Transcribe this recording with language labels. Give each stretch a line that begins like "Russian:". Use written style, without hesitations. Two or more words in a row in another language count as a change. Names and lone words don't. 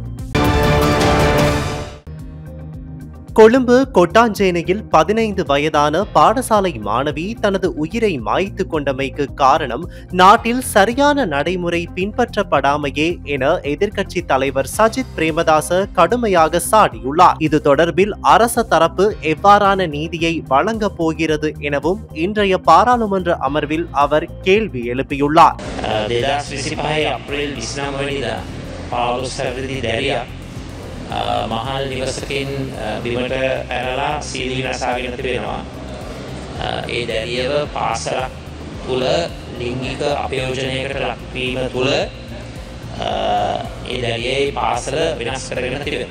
Tamil: கொழும்பு கொட்டாஞ்சேனையில் 15 வயதான பாடசாலை மாணவி தனது உயிரை மாய்த்து கொண்டமைக்கு காரணம் நாட்டில் சரியான நடைமுறை பின்பற்றப்படாமையே என எதிர்க்கட்சி தலைவர் சஜித் பிரேமதாச கடுமையாக சாடியுள்ளார். இது தொடர்பில் அரச தரப்பு எவ்வாறான நீதியை வழங்கப் போகிறது எனவும் இன்றைய பாராளுமன்ற அமர்வில் அவர் கேள்வி எழுப்பியுள்ளார்.
Sinhala: මහල් නිවසකින් බිමට පැනලා සීනි විනාශාගෙන තිබෙනවා. ඒ දැරියව පාසලක් තුළ ලිංගික අපයෝජනයකට ලක්වීම තුළ ඒ දැරියේ පාසල වෙනස් කරගෙන තිබෙනවා.